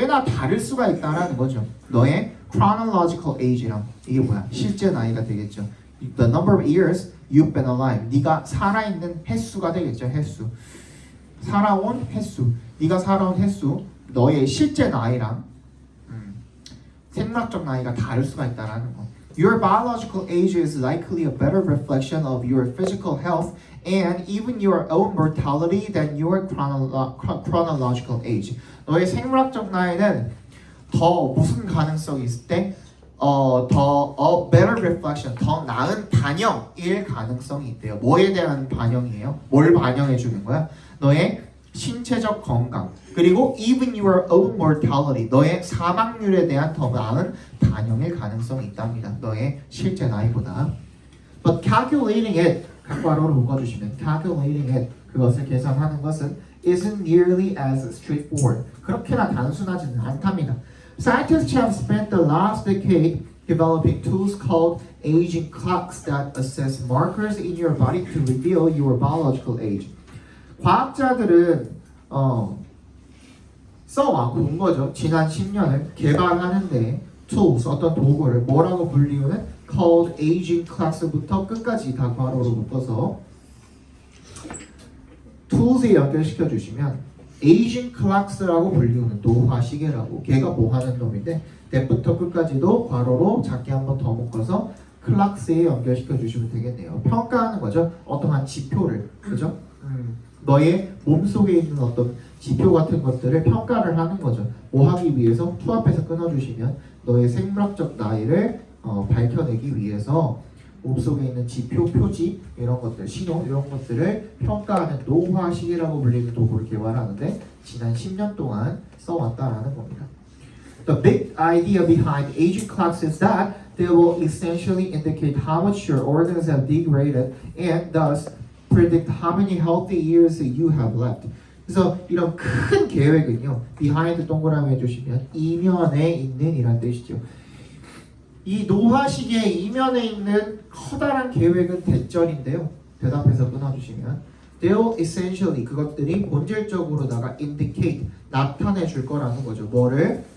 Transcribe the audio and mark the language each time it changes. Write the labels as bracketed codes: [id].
[ko] 꽤나 다를 수가 있다라는 거죠. 너의 chronological age랑 이게 뭐야? 실제 나이가 되겠죠. [en] The number of years you've been alive. [ko] 네가 살아있는 횟수가 되겠죠. 횟수. 살아온 횟수. 네가 살아온 횟수. 너의 실제 나이랑 생물학적 나이가 다를 수가 있다라는 거. [en] Your biological age is likely a better reflection of your physical health and even your own mortality than your chronological age. [ko] 너의 생물학적 나이는 더 무슨 가능성이 있을 때 더 [en] better reflection, [ko] 더 나은 반영일 가능성이 있대요. 뭐에 대한 반영이에요? 뭘 반영해 주는 거야? 너의 신체적 건강 그리고 [en] even your own mortality, [ko] 너의 사망률에 대한 더 나은 반영일 가능성이 있답니다. 너의 실제 나이보다. [en] But calculating it, [ko] 각괄호로 묶어주시면 [en] calculating it, [ko] 그것을 계산하는 것은 [en] isn't nearly as straightforward. [ko] 그렇게나 단순하지는 않답니다. [en] Scientists have spent the last decade developing tools called aging clocks that assess markers in your body to reveal your biological age. [ko] 과학자들은 써왔고 온 거죠. 지난 10년을 개발하는데 tools, 어떤 도구를 뭐라고 불리우는 [en] called aging clocks [ko] 부터 끝까지 다 괄호로 묶어서 tools에 연결시켜 주시면 aging clocks라고 불리우는 노화 시계라고, 걔가 뭐 하는 놈인데 대부터 끝까지도 괄호로 작게 한번 더 묶어서 clocks에 연결시켜 주시면 되겠네요. 평가하는 거죠. 어떠한 지표를, 그죠? 너의 몸속에 있는 어떤 지표 같은 것들을 평가를 하는 거죠. 뭐 하기 위해서 투합해서 끊어주시면 너의 생물학적 나이를 밝혀내기 위해서 몸속에 있는 지표, 표지 이런 것들, 신호 이런 것들을 평가하는 노화 시계라고 불리는 도구를 개발하는데 지난 10년 동안 써왔다라는 겁니다. [en] The big idea behind aging clocks is that they will essentially indicate how much your organs have degraded and thus predict how many healthy years you have left. [ko] 그래서 이런 큰 계획은요, behind 동그라미 해주시면 이면에 있는 이란 뜻이죠. 이 노화 시계의 이면에 있는 커다란 계획은 대절인데요. 대답해서 끊어주시면 [en] they'll essentially, [ko] 그것들이 본질적으로다가 indicate, 나타내 줄 거라는 거죠. 뭐를?